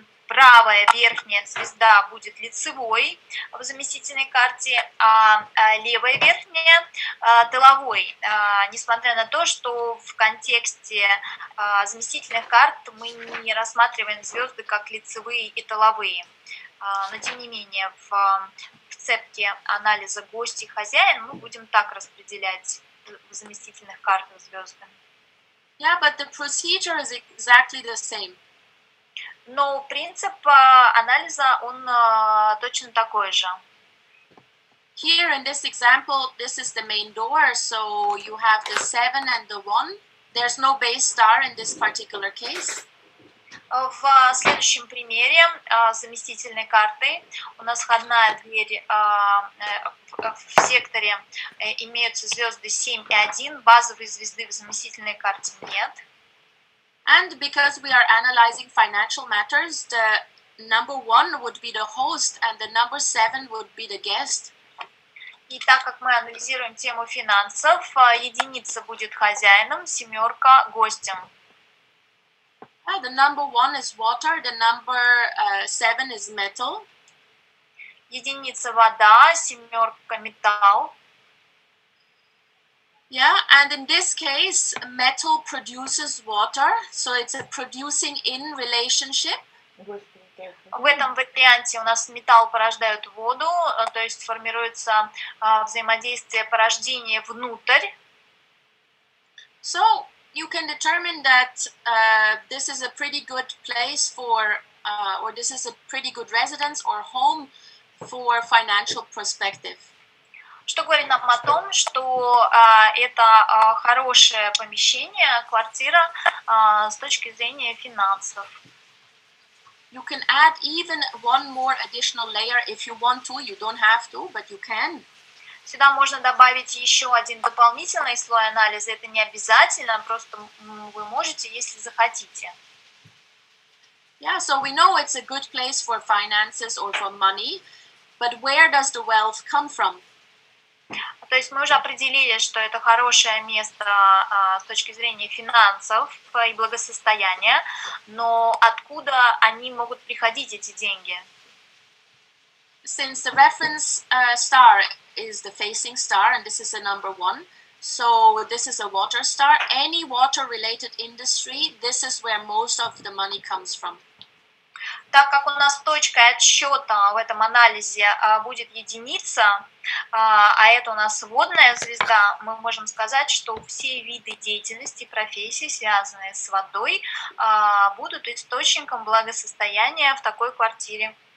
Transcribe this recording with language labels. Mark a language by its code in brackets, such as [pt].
[ru] правая верхняя звезда будет лицевой в заместительной карте, а левая верхняя тыловой, несмотря на то, что в контексте заместительных карт мы не рассматриваем звезды как лицевые и тыловые. Но тем не менее в цепке анализа гость и хозяин мы будем так распределять в заместительных картах звезды. [en] Yeah, but the procedure is exactly the same. [ru] Но принцип анализа, он точно такой же. [en] Here in this example, this is the main door, so you have the 7 and the 1. There's no base star in this particular case. [ru] В следующем примере заместительной карты у нас входная дверь в секторе имеются звезды 7 и 1, базовой звезды в заместительной карте нет. [en] And because we are analyzing financial matters, the number 1 would be the host and the number 7 would be the guest. [ru] И так как мы анализируем тему финансов, единица будет хозяином, семерка гостем. [en] The number 1 is water, the number 7 is metal. [ru] Единица вода, семерка металл. [en] Yeah, and in this case, metal produces water, so it's a producing in relationship. [ru] В этом варианте у нас металл порождает воду, то есть формируется взаимодействие порождения внутрь. [en] So you can determine that this is a pretty good place for, or this is a pretty good residence or home for financial perspective. [ru] Что говорит нам о том, что это хорошее помещение, квартира с точки зрения финансов. [en] You can add even one more additional layer if you want to. You don't have to, but you can. [ru] Сюда можно добавить еще один дополнительный слой анализа. Это не обязательно, просто вы можете, если захотите. [en] Yeah, so we know it's a good place for finances or for money, but where does the wealth come from? [ru] То есть мы уже определили, что это хорошее место с точки зрения финансов и благосостояния, но откуда они могут приходить, эти деньги? [en] Since the reference star is the facing star, and this is a number 1, so this is a water star. Any water-related industry, this is where most of the money comes from. [ru] Так как у нас точкой отсчета в этом анализе будет единица, а это у нас водная звезда, мы можем сказать, что все виды деятельности, профессий, связанные с водой, будут источником благосостояния в такой квартире.